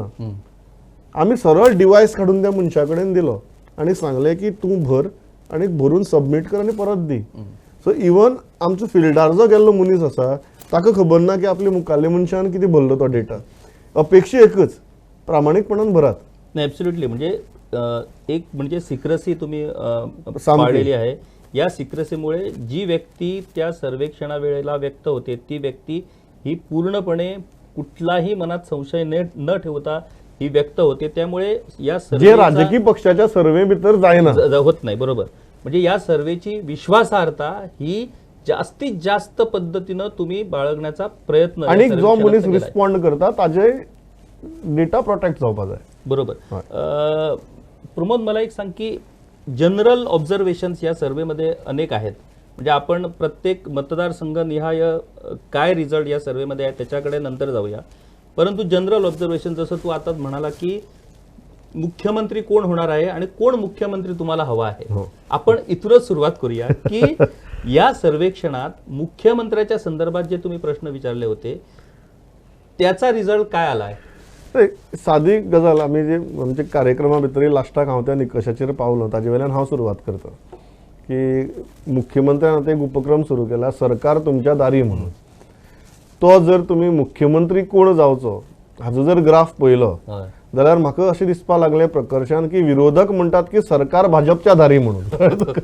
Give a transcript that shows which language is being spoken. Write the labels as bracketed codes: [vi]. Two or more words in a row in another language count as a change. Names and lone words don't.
[kok] आमी सरळ डिवायस काडून त्या मनशा कडेन दिलो आनी सांगलें की तूं भर आनी भरून सबमीट कर आनी परत दी. सो इवन आमचो फिल्डार जो गेल्लो मनीस आसा ताका खबर ना की आपल्या मुखाल्ल्या मनशान कितें भरलो तो डेटा. अपेक्षा एकच, प्रामाणीकपणान भरात. [mr] नाही, ॲब्सोल्युटली. म्हणजे एक म्हणजे सिक्रेसी तुम्ही पाळलेली आहे. या सिक्रेसीमुळे जी व्यक्ती त्या सर्वेक्षणा वेळेला व्यक्त होते ती व्यक्ती ही पूर्णपणे कुठलाही मनात संशय न ठेवता ही व्यक्त होते. त्यामुळे या [kok] जे राजकीय पक्षाच्या सर्वे भितर जायना [mr] होत नाही. बरोबर. म्हणजे या सर्वेची विश्वासार्हता ही जास्तीत जास्त पद्धतीनं तुम्ही बाळगण्याचा प्रयत्न [kok] आणि जो मनीस रिस्पॉन्ड करता ताजे डेटा प्रोटेक्ट जावपा जाय. [mr] बरोबर. प्रमोद, मला एक सांग की [en] general observations [mr] या सर्वेमध्ये अनेक आहेत. म्हणजे आपण प्रत्येक मतदारसंघ निहाय काय रिझल्ट या सर्वेमध्ये आहे त्याच्याकडे नंतर जाऊया. परंतु [en] general observation [mr] जसं तू आता म्हणाला की मुख्यमंत्री कोण होणार आहे आणि कोण मुख्यमंत्री तुम्हाला हवा आहे, आपण इथूनच सुरुवात करूया की या सर्वेक्षणात मुख्यमंत्र्याच्या संदर्भात जे तुम्ही प्रश्न विचारले होते त्याचा रिझल्ट काय आलाय? [kok] सादी गजाल आमी जे आमच्या कार्यक्रमा भितर लास्टाक हांव त्या निकशाचेर पावलो ताजे वयल्यान हांव सुरवात करता की मुख्यमंत्र्यान आतां एक उपक्रम सुरू केला सरकार तुमच्या दारी म्हणून. तो जर तुम्ही मुख्यमंत्री कोण जावचो हाजो जर ग्राफ पळयलो जाल्यार म्हाका अशें दिसपा लागलें प्रकर्शान की विरोधक म्हणटात की सरकार भाजपच्या दारी म्हणून.